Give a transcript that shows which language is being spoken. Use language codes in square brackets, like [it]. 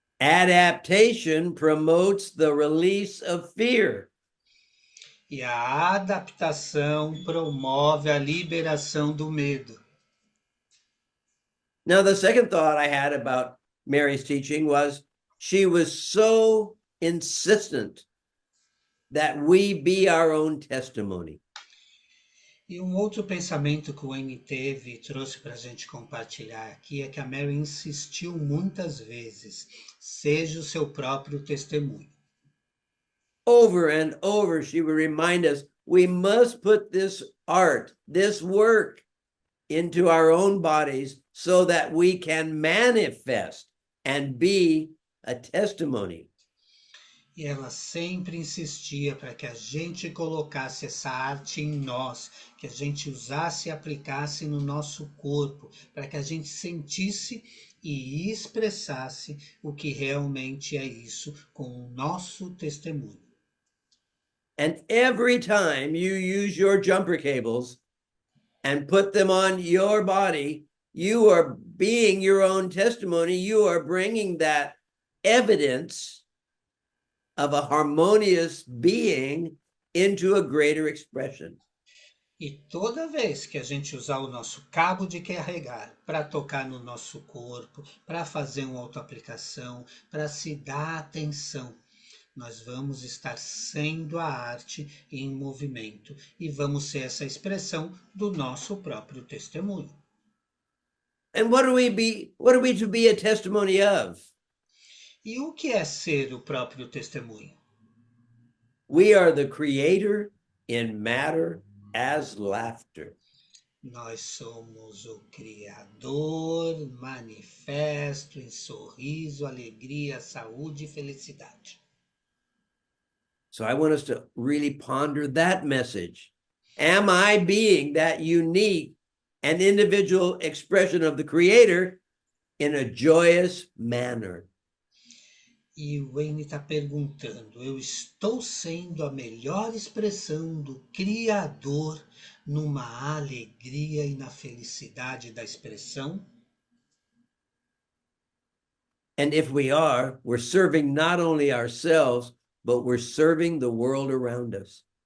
[en] Adaptation promotes the release of fear. [pt] E a adaptação promove a liberação do medo. [en] Now, the second thought I had about Mary's teaching was she was so insistent that we be our own testimony. [pt] E um outro pensamento que o Wayne teve e trouxe para a gente compartilhar aqui é que a Mary insistiu muitas vezes, seja o seu próprio testemunho. [en] Over and over, she would remind us we must put this art, this work into our own bodies so that we can manifest and be a testimony. [pt] E ela sempre insistia para que a gente colocasse essa arte em nós, que a gente usasse e aplicasse no nosso corpo, para que a gente sentisse e expressasse o que realmente é isso com o nosso testemunho. [en] And every time you use your jumper cables and put them on your body, you are being your own testimony. You are bringing that evidence of a harmonious being into a greater expression. [pt] E toda vez que a gente usar o nosso cabo de carregar para tocar no nosso corpo, para fazer uma autoaplicação, para se dar atenção, nós vamos estar sendo a arte em movimento e vamos ser essa expressão do nosso próprio testemunho. [en] And what are we to be a testimony of? [pt] E o que é ser o próprio testemunho? [en] We are the creator in matter as laughter. [pt] Nós somos o Criador manifesto em sorriso, alegria, saúde e felicidade. [en] So I want us to really ponder that message. Am I being that unique and individual expression of the Creator in a joyous manner? [pt] E o Wayne está perguntando, eu estou sendo a melhor expressão do Criador numa alegria e na felicidade da expressão? [en] And if we are, we're serving not only ourselves, but we're serving the world around us.